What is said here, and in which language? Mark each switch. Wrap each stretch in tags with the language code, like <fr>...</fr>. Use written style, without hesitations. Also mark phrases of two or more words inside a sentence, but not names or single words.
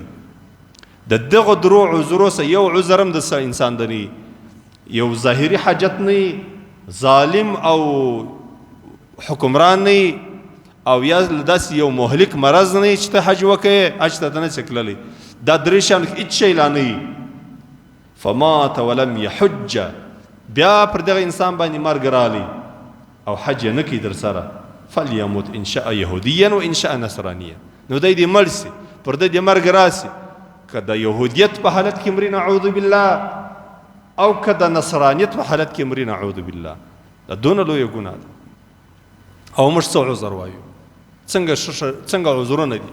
<ps>د دغو درو عذرو سه یو عذر هم د انسان د نه، یو ظاهري حاجت نه، ظالم او حکمران نه، او یا داسې یو مهلک مرض نه چې ته حج وکړې حج ته نسې تللی. دا درې شیان هېڅ شی لا نه وي.</ps> <ar>فمات ولم يحج،</ar> <ps>بیا پر دغه انسان باندې مرګ رالی او حج نه کوي در سره،</ps> <ar>فليمت ان شاء يهوديا وان شاء نصرانيا،</ar> <ps>نو دی دې مړ سي، پر دې مرګ راسي، که د یهودیت په حالت کې مري</ps> <ar>نعوذ بالله،</ar> <ps>او که د نصرانیت په حالت کې مري</ps> <ar>نعوذ بالله.</ar> <ps>دا دونه لویه ګناه ده. او موږ څه عذر وایو؟ څنګه عذرونه دي؟</ps>